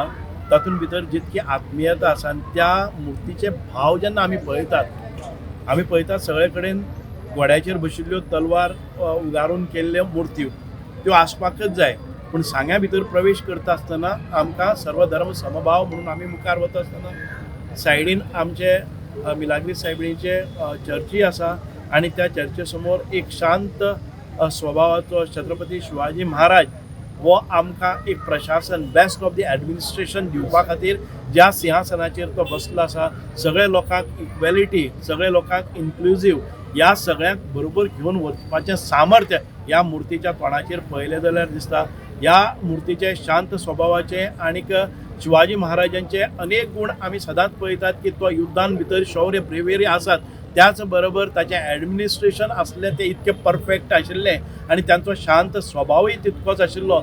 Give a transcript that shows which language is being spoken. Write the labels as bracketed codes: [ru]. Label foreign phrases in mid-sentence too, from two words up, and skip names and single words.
[kok] तातूंत भितर जितकी आत्मीयता आसा आनी त्या मुर्तीचे भाव जेन्ना आमी पळयतात सगळे कडेन घोड्याचेर बशिल्ल्यो तलवार उगारून केल्ल्यो मुर्त्यो त्यो आसपाकच जाय. पूण सांग्या भितर प्रवेश करता आसतना आमकां सर्वधर्म समभाव म्हणून आमी मुखार वता आसतना सायडीन आमचे मिलाग्री सायबीणीचे चर्ची आसा आनी त्या चर्चे समोर एक शांत स्वभावाचो छत्रपती शिवाजी महाराज वो आमकां एक प्रशासन [en] best of the administration [kok] दिवपा खातीर ज्या सिंहासनाचेर तो बसलो आसा सगळे लोकांक इक्वेलिटी सगळे लोकांक इन्क्लुझीव ह्या सगळ्यांक बरोबर घेवन वचपाचें सामर्थ्य ह्या मुर्तीच्या तोंडाचेर पळयलें जाल्यार दिसता. ह्या मुर्तीचे शांत स्वभावाचे आनीक शिवाजी महाराजांचे अनेक गूण आमी सदांच पळयतात की तो युद्धान भितर शौर्य ब्रेवेरी आसात त्याच बरोबर ताचें ॲडमिनिस्ट्रेशन आसलें तें इतकें परफेक्ट आशिल्लें आनी तांचो शांत स्वभावूय तितकोच आशिल्लो.